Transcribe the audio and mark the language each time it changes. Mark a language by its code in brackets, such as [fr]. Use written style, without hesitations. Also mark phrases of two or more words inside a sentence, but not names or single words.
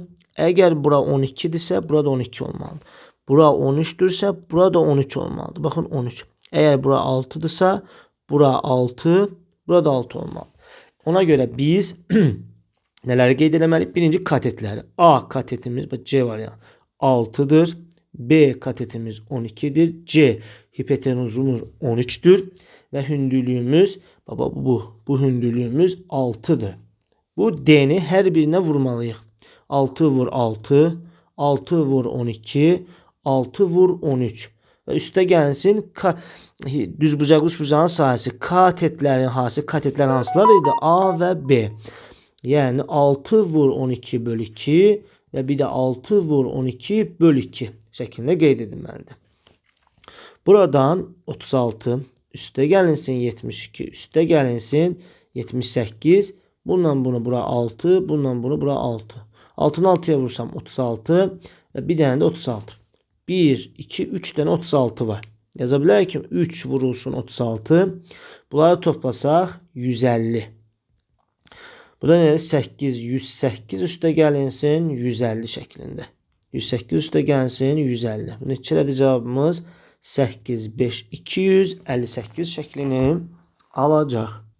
[az] Əgər bura 12-dirsə, burada 12 olmalıdır. Bura 13-dürsə, burada 13 olmalıdır. Baxın, 13. Əgər bura 6-dırsa, bura 6, burada 6 olmalıdır. Ona görə biz nələri qeyd eləməliyik? Birinci katetləri. A katetimiz, C var ya, 6'dır. B katetimiz 12'dir. C hipotenuzumuz 13'tür. Ve hündürlüğümüz, baba bu hündürlüğümüz 6'dır. Bu D'ni [tr] her birine [az] vurmalıyıq. 6 vur 6, 6 vur 12, 6 vur 13. Ve üstə gəlsin düzbucaqlı üçbucağın sahəsi. Katetlərin hansı? Katetlərin hansılar idi? A ve B. Yani 6 vur 12 bölü 2 ve bir de 6 vur 12 bölü 2 şeklinde qeyd edilməlidir. Buradan 36, üstə gəlinsin 72, üstə gəlinsin 78. Bundan bunu bura 6, bundan bunu bura 6. 6'nı 6'ya vursam 36 [tr] ve bir tane de [az] 36. 1, 2, 3 tane 36 var. Yazabilir ki 3 vurulsun 36. Bunları toplasaq 150. Bu da nədir? 8, 108 üstə gəlinsin 150 şəklində. 108 üstə gəlsin 150. Bu neçədir cavabımız? 8, 5, 258 şəklini alacaq.